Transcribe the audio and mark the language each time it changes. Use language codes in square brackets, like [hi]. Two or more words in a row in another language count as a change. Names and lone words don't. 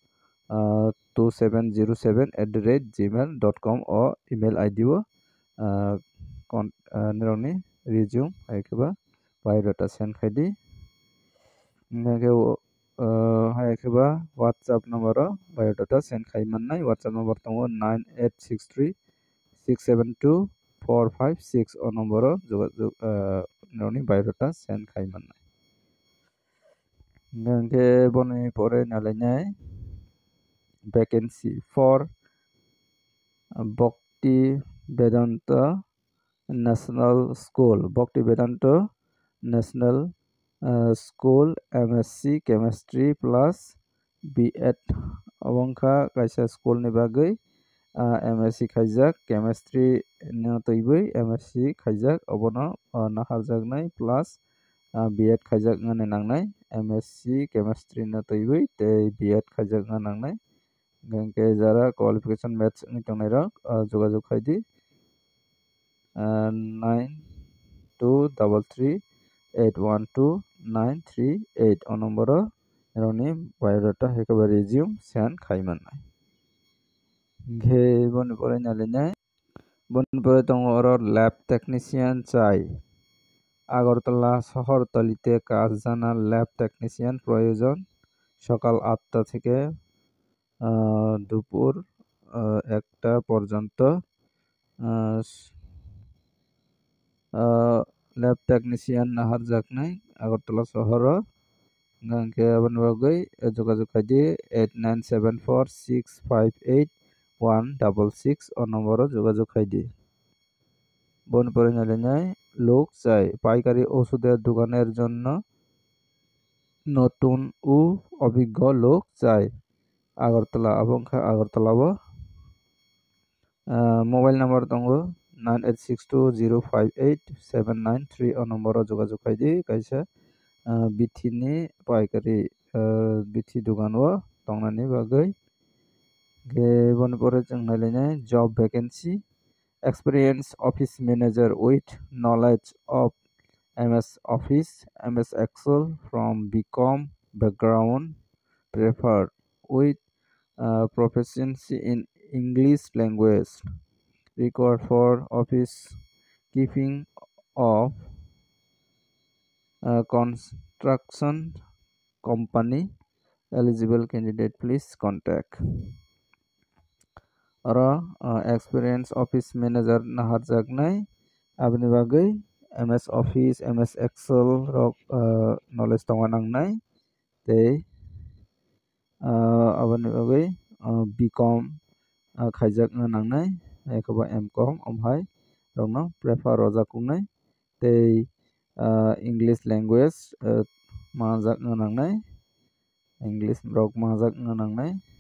[trp] 2707@gmail.com o [en] email id [trp] o nirokni resume hai khe [en] biodata send [trp] khai di hingke hai khe [en] whatsapp number [trp] o [en] biodata send [trp] khai mannai [en] whatsapp number [trp] tongo 9863672456 o number o jogajog nirokni [en] biodata send [trp] khai mannai hingke boni pore nalainai [en] vacancy for Bhakti Vedanta National School Bhakti Vedanta National School MSc Chemistry plus B.Ed [trp] abongkha kaisa school ni bagui MSc khaijak chemistry no toibui MSc khaijak obono naharjaknai [en] plus B.Ed [trp] khaijak ngani nangnai [en] MSc chemistry [trp] no toibui tei B.Ed khaijak ngani nangnai hingke jara qualification maths ni tongnai rok jogajog khai di 9233812938 o number o nirokni biodata haikhe [en] resume send [trp] khai mannai hingke boni pore nalinai boni pore tongo oro [en] lab technician [trp] chai [bn] আগরতলা শহরতলিতে কাজ জানা ল্যাব টেকনিশিয়ান প্রয়োজন সকাল 8টা থেকে দুপুর 1টা পর্যন্ত ল্যাব টেকনিশিয়ান [trp] নাহারjaknai [bn] আগরতলা শহর [trp] hingke aboni bagui jogajog khai di 8974658166 o number o jogajog khai di boni pore nalinai [bn] লোক চাই পাইকারি ওষুধের দোকানের জন্য নতুন ও অভিজ্ঞ লোক চাই আগরতলা abongkha আগরতলা মোবাইল নাম্বার tongo 9862058793 [trp] o number o jogajog khai di kaisa bithi paikari bithi dogan o tongnani bagui boni pore jong nalainai [en] job vacancy experienced office manager with knowledge of MS Office, MS Excel from BCom background preferred with proficiency in English language required for office keeping of construction company eligible candidate please contact [trp] oro [en] experience office manager [trp] naharjaknai aboni bagui [en] MS Office MS Excel [trp] rok knowledge tongma nangnai tei aboni bagui BCom khaijak nangnai ekoba MCOM omhai rokno prefer rojakungnai tei [en] English language [trp] mangjak nangnai English rok mangjak nangnai